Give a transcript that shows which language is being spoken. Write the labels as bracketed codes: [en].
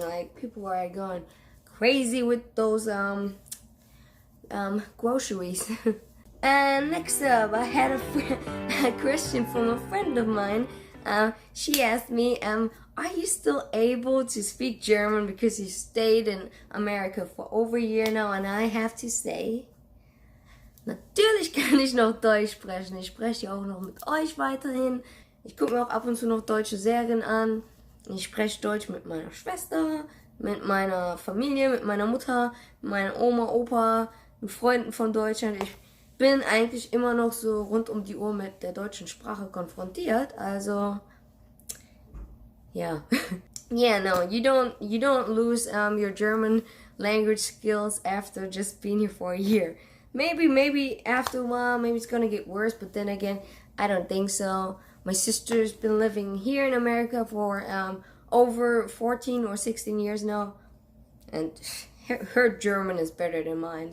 [en] Like, people are going crazy with those groceries. And next up, I had a question from a friend of mine. She asked me, are you still able to speak German because you stayed in America for over a year now? And I have to say, [de] natürlich kann ich noch Deutsch sprechen. Ich spreche auch noch mit euch weiterhin. Ich gucke mir auch ab und zu noch deutsche Serien an. Ich spreche Deutsch mit meiner Schwester, mit meiner Familie, mit meiner Mutter, mit meiner Oma, Opa, mit Freunden von Deutschland. Ich bin eigentlich immer noch so rund um die Uhr mit der deutschen Sprache konfrontiert. [en] Also, yeah. Yeah, no, you don't lose your German language skills after just being here for a year. maybe after a while, maybe it's gonna get worse. But then again, I don't think so. My sister's been living here in America for over 14 or 16 years now, and her German is better than mine.